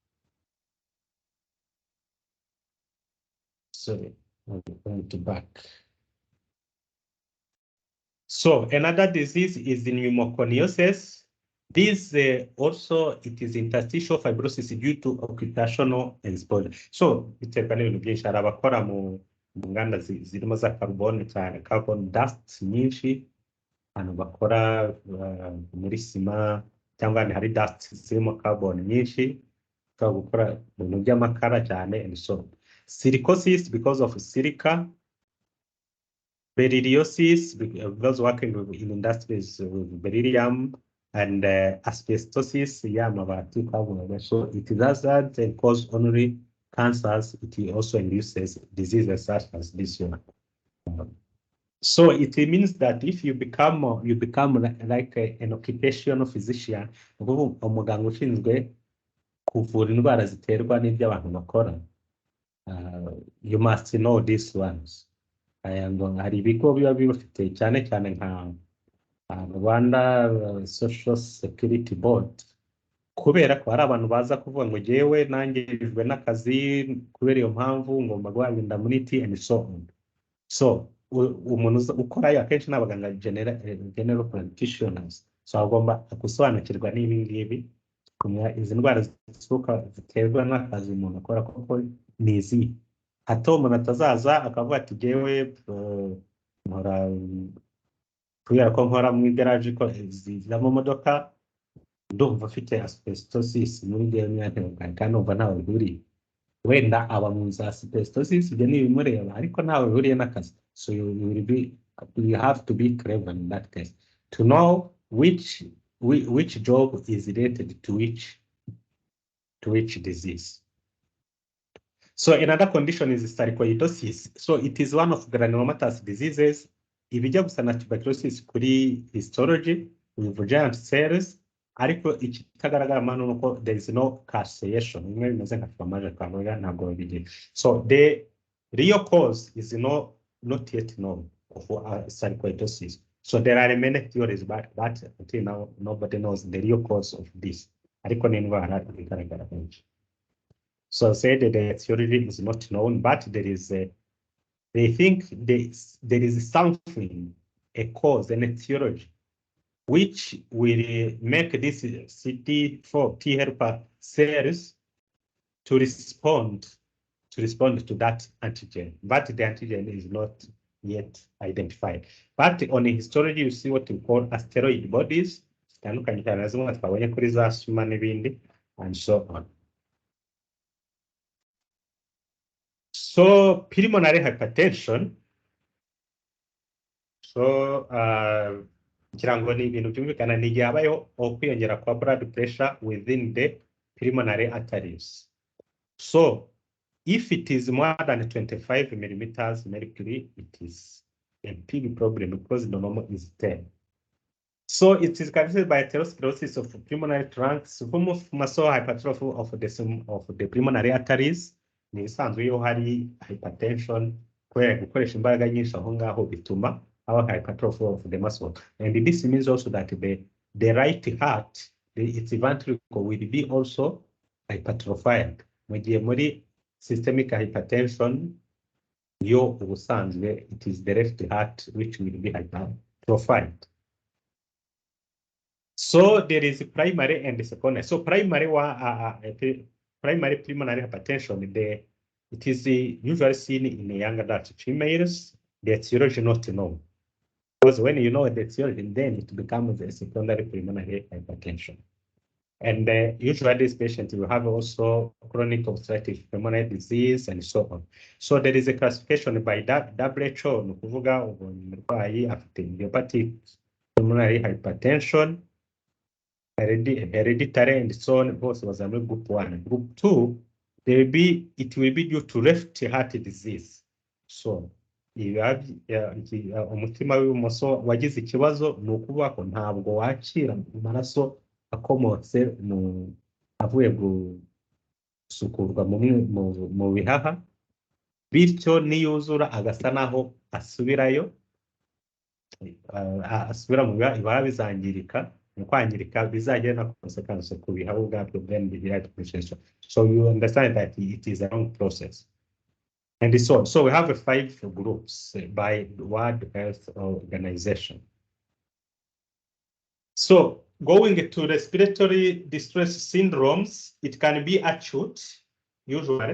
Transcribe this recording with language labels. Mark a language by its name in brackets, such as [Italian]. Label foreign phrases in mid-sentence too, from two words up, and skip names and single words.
[English] Sorry, I'm going to back. So another disease is the pneumoconiosis. This also, it is interstitial fibrosis due to occupational exposure. [Kinyarwanda] So biterwa n'ibintu byinshi, hari abakora mu nganda zirimo za carbon cyane, [English] carbon dust [Kinyarwanda] nyinshi, abantu bakora muri sima cyangwa hari dust zirimo carbon nyinshi, gukora ibintu by'amakara cyane [English] and so on. Silicosis because of silica, berylliosis, those working in industries with beryllium, and asbestosis, so it doesn't cause only cancers, it also induces diseases such as this one. So it means that if you become like an occupational physician, [Kinyarwanda] umuganga ushinzwe kuvura indwara ziterwa n'ibyo abantu bakora, [English] you must know these ones. [Kinyarwanda] Hari ibigo biba bifite cyane cyane nka Rwanda Social Security Board, kubera ko hari abantu baza kuvuga ngo jewe nangirijwe n'akazi kubera iyo mpamvu ngomba guhabwa [English] indemnity and so on. [Kinyarwanda] So umuntu ukora akenshi n'abaganga [English] general practitioners, [Kinyarwanda] so agomba gusobanukirwa n'ibi ngibi, kumenya izi ndwara ziterwa n'akazi umuntu akora kuko ni izi. Hato umuntu atazaza akavuga ati jewe nkora kubera ko nkora mu igaraje ko zizamo modoka, ndumva afite asbestosis muri myaka kandi umva ntawe bihuriye. Wenda aba mu za asbestosis ibyo ntibimureba, ariko ntawe bihuriye n'akazi. [English] So you have to be clever in that case to know which job is related to which disease. So another condition is sarcoidosis. So it is one of granulomatous diseases. [Kinyarwanda] Ibijya gusa na tuberculosis kuri histology [English] with giant cells, [Kinyarwanda] ariko ikitagaragara mano nuko [English] there is no causation. [Kinyarwanda] Imwe bimeze nka famaje kavuga ntabwo bigiye. [English] So the real cause is not yet known of sarcoidosis. So there are many theories, but until now nobody knows the real cause of this. [Kinyarwanda] Ariko ni indwara igaragara benshi. [English] So said that the theory is not known, but there is they think there is something, a cause and a theory, which will make this CD4 T helper cells to respond to that antigen, but the antigen is not yet identified. But on the histology, you see what we call asteroid bodies, and so on. So pulmonary hypertension. [Kinyarwanda] So ngira ngo ni ibintu byumvikana ni igihe habayeho kwiyongera kwa [English] blood pressure within the pulmonary arteries. So if it is more than 25 millimeters mercury, it is a big problem because the normal is 10. So it is characterized by atherosclerosis of pulmonary trunks, muscle hypertrophy of the pulmonary arteries. [Kinyarwanda] Ni isanzwe iyo hari hypertension, kubera gukoresha imbaraga nyinshi aho ngaho bituma haba [English] hypertrophy of the muscle. And this means also that the right heart, its ventricle will be also hypertrophied. [Kinyarwanda] Mu gihe muri [English] systemic hypertension, [Kinyarwanda] yo ubusanzwe [English] it is the left heart which will be hypertrophied. So there is primary and secondary. So primary primary pulmonary hypertension, it is usually seen in young adult females. The etiology not known. Because when you know the etiology, then it becomes a secondary pulmonary hypertension. And usually this patient will have also chronic obstructive pulmonary disease and so on. So there is a classification by WHO, [Kinyarwanda] ni ukuvuga umurwayi afite [English] idiopathic pulmonary hypertension, hereditary and so on. Both was under group 1. Group 2, it will be due to left heart disease. [Kinyarwanda] So umutima w'ibumoso wagize ikibazo, ni ukuvuga ko ntabwo wakira amaraso akomotse avuye gusukurwa mu bihaha, bityo niyuzura agasa naho asubirayo, asubira mu bihaha bizangirika, mu kwangirika bizagira na consequence ku bihaha ubwabyo, [English] then the right process. So you understand that it is a long process. And so we have 5 groups by the World Health Organization. So going to respiratory distress syndromes, it can be acute, usually.